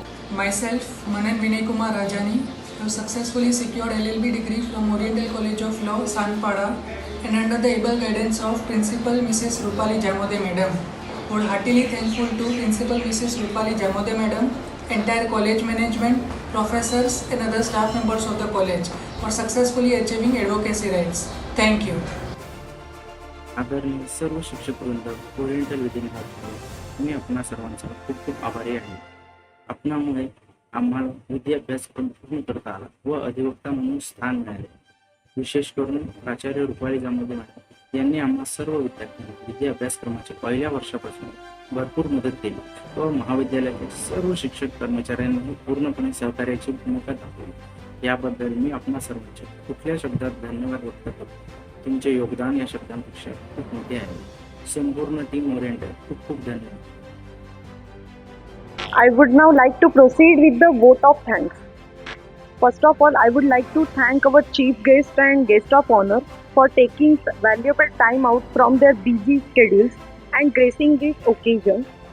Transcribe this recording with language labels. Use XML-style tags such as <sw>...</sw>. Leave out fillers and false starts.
<en>Myself, Manan Vinay Kumar Rajani, have successfully secured LLB degree from Oriental College of Law, Sanpada, and under the able guidance of Principal Mrs. Rupali Jamode Madam. Would heartily thankful to Principal Mrs. Rupali Jamode Madam, entire college management, professors, and other staff members of the college for successfully achieving advocacy rights. Thank you.</en> <mr>आदरणीय सर्व शिक्षक वृंद, oriental विद्यापीठात मी आपणा सर्वांचा खूप खूप आभारी आहे. आपणामुळे आम्हाला विद्याभ्यासक्रम पूर्ण करता आला व अधिवक्ता म्हणून स्थान मिळाले. विशेष करून प्राचार्य रुपाली जामोदे मॅडम यांनी आम्हा सर्व विद्यार्थ्यांना विद्या अभ्यासक्रमाच्या पहिल्या वर्षापासून भरपूर मदत केली व महाविद्यालयातील सर्व शिक्षक कर्मचाऱ्यांनी पूर्णपणे सहकार्याची भूमिका दाखवली. याबद्दल मी आपणा सर्वांचे कुठल्या शब्दात धन्यवाद व्यक्त करतो. तुमचे योगदान या शब्दांपेक्षा खूप मोठे आहे. संपूर्ण टीम ओरिएंटल खूप खूप धन्यवाद.</mr> <en>I would now like to proceed with the vote of thanks. First of all, I would like to thank our chief guest and guest of honor for taking valuable time out from their busy schedules and gracing this occasion.</en>